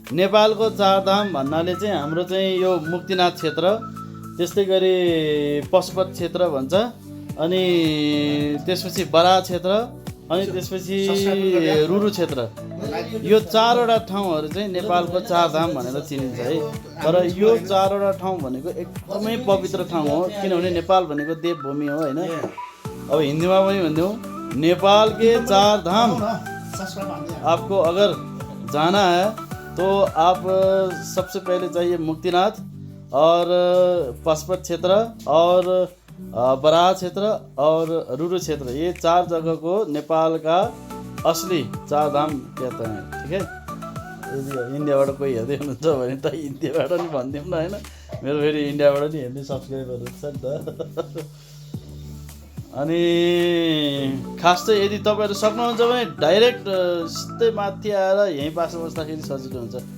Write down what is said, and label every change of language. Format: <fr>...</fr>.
<ne>नेपालको चारधाम भन्नाले चाहिँ हाम्रो चाहिँ यो मुक्तिनाथ क्षेत्र, त्यस्तै गरी पशुपत क्षेत्र भन्छ, अनि त्यसपछि बराह क्षेत्र, अनि त्यसपछि रुरु क्षेत्र। यो चारवटा ठाउँहरू चाहिँ नेपालको चारधाम भनेर चिनिन्छ है। तर यो चारवटा ठाउँ भनेको एकदमै पवित्र ठाउँ हो, किनभने नेपाल भनेको देवभूमि हो होइन। अब हिन्दीमा पनि भनिदिउँ,</ne> <hi>नेपाल के चारधाम आपको अगर जाना है तो आप सबसे पहले चाहिए मुक्तिनाथ और पशुपत क्षेत्र और बराह क्षेत्र और रुरु क्षेत्र। ये चार जगह को नेपाल का असली चारधाम कहते हैं।</hi> <ne>ठीक है, यदि इन्डियाबाट कोही हेर्दै हुनुहुन्छ भने त इन्डियाबाट नि भनिदिउँ न होइन, मेरो फेरि इन्डियाबाट नि हेर्ने सब्सक्राइबरहरू छ नि त। अनि खास चाहिँ यदि तपाईँहरू सक्नुहुन्छ भने डाइरेक्ट सिधै माथि आएर यहीँ बास बस्दाखेरि सजिलो हुन्छ।</ne>